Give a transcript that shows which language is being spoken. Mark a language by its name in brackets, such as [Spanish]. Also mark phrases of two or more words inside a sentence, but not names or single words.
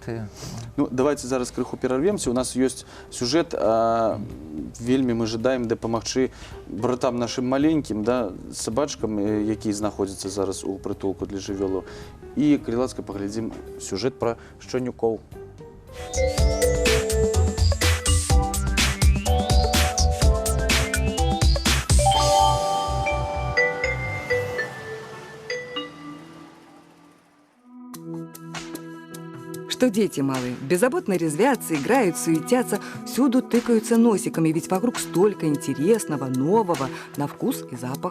[Belarusian] Ну, давайте зараз крыху перарвемся. У нас ёсць сюжэт, вельмі мы жадаем дапамагчы братам нашым маленькім, да, сабачкам, якія знаходзяцца зараз у прытулку для жывёлаў. І, калі ласка, паглядзім сюжэт пра шчанюкоў. [Russian] Что дети малые беззаботно резвятся, играют, суетятся, всюду тыкаются носиками, ведь вокруг столько интересного, нового, на вкус и запах.